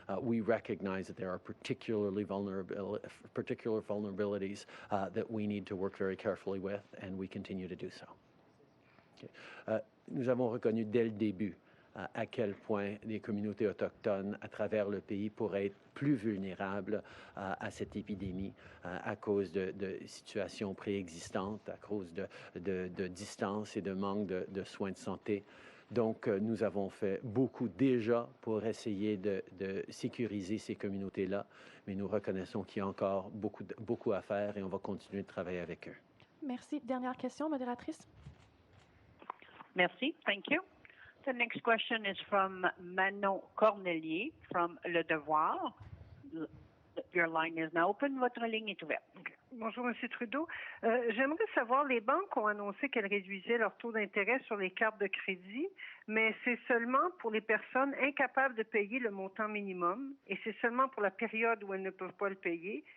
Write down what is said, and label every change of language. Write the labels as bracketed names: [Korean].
[English] We recognize that there are particular vulnerabilities that we need to work very carefully with, and we continue to do so. Okay. [French] Nous avons reconnu dès le début à quel point les communautés autochtones à travers le pays pourraient être plus vulnérables à cette épidémie à cause de situations préexistantes, à cause de distance et de manque de soins de santé. Donc, nous avons fait beaucoup déjà pour essayer de sécuriser ces communautés-là, mais nous reconnaissons qu'il y a encore beaucoup à faire et on va continuer de travailler avec eux. Merci. Dernière question, modératrice. Merci. [English] Thank you. The next question is from Manon Cornelier from Le Devoir. Your line is now open. [French] Votre ligne est ouverte. Bonjour, M. Trudeau. J'aimerais savoir, les banques ont annoncé qu'elles réduisaient leur taux d'intérêt sur les cartes de crédit, mais c'est seulement pour les personnes incapables de payer le montant minimum, et c'est seulement pour la période où elles ne peuvent pas le payer.